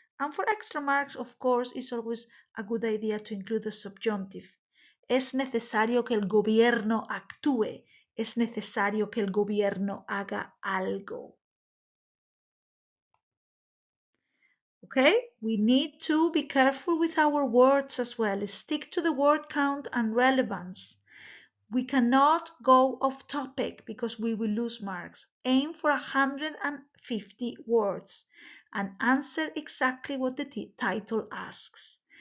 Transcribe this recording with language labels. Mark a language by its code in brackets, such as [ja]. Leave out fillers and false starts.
[en] And for extra marks, of course, it's always a good idea to include the subjunctive. [es] Es necesario que el gobierno actúe. Es necesario que el gobierno haga algo. [en] Okay, we need to be careful with our words as well. Stick to the word count and relevance. We cannot go off topic because we will lose marks. Aim for 150 words and answer exactly what the title asks.